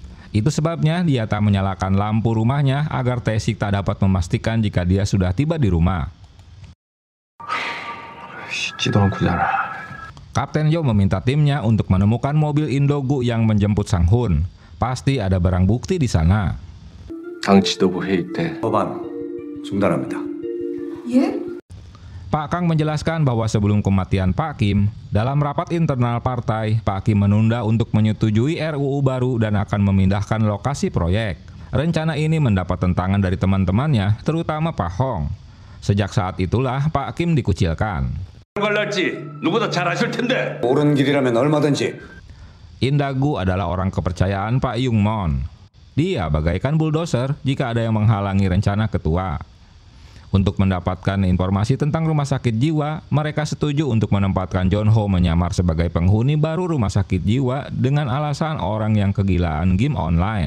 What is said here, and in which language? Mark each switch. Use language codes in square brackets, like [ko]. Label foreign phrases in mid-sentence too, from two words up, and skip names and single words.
[id] Itu sebabnya dia tak menyalakan lampu rumahnya agar Tae-sik tak dapat memastikan jika dia sudah tiba di rumah. Kapten Yo meminta timnya untuk menemukan mobil Indogu yang menjemput Sang Hun. Pasti ada barang bukti di sana. [ko] 당 지도부 회의 때 법안 중단합니다. [id] Pak Kang menjelaskan bahwa sebelum kematian Pak Kim, dalam rapat internal partai, Pak Kim menunda untuk menyetujui RUU baru dan akan memindahkan lokasi proyek. Rencana ini mendapat tentangan dari teman-temannya, terutama Pak Hong. Sejak saat itulah Pak Kim dikucilkan. [ko] 옳은 길이라면 얼마든지. [id] Indagu adalah orang kepercayaan Pak Yung Mon. Dia bagaikan bulldozer jika ada yang menghalangi rencana ketua. Untuk mendapatkan informasi tentang rumah sakit jiwa, mereka setuju untuk menempatkan Jonho menyamar sebagai penghuni baru rumah sakit jiwa dengan alasan orang yang kegilaan game online.